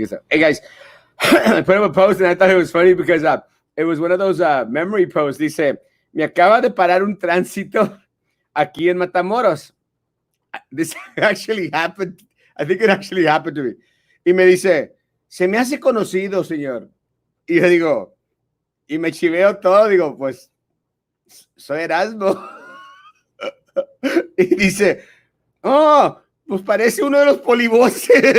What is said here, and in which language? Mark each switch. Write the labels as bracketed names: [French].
[English] Hey guys, I put up a post and I thought it was funny because it was one of those memory posts. [Spanish] Dice, me acaba de parar un tránsito aquí en Matamoros. [English] This actually happened. I think it actually happened to me. [Spanish] Y me dice, se me hace conocido, señor. Y yo digo, y me chiveo todo, digo, pues, soy Erasmo. Y dice, oh, pues parece uno de los polivoces.